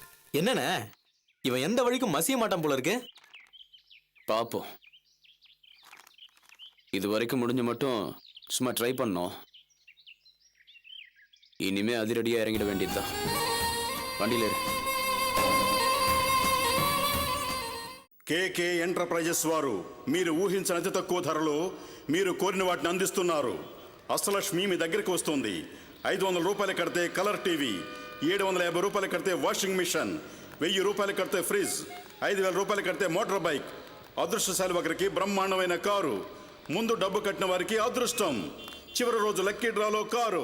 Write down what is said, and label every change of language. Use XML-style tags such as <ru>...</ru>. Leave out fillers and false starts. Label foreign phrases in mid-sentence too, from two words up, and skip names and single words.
<ta>என்னண்ணே இவன் எந்த வழிக்கும் மசிய மாட்டான் போல இருக்கு. பார்ப்போம். இது வரைக்கும் முடிஞ்ச மட்டும் சும்மா ட்ரை பண்ணோம். இனிமே அதிரடியாக இறங்கிட வேண்டியதுதான். வண்டியில் இரு.</ta> <te>కేకే ఎంటర్ప్రైజెస్ వారు మీరు ఊహించిన అతి తక్కువ ధరలో మీరు కోరిన వాటిని అందిస్తున్నారు. అష్టలక్ష్మి మీ దగ్గరికి వస్తుంది. 500 రూపాయలు కడితే కలర్ టీవీ, 750 రూపాయలు కడితే వాషింగ్ మిషన్, 1000 రూపాయలు కడితే ఫ్రిడ్జ్, 5000 రూపాయలు కడితే మోటార్ బైక్, అదృష్టశాలి ఒకరికి బ్రహ్మాండమైన కారు, ముందు డబ్బు కట్టిన వారికి అదృష్టం, చివరి రోజు లక్కీ డ్రాలో కారు.</te>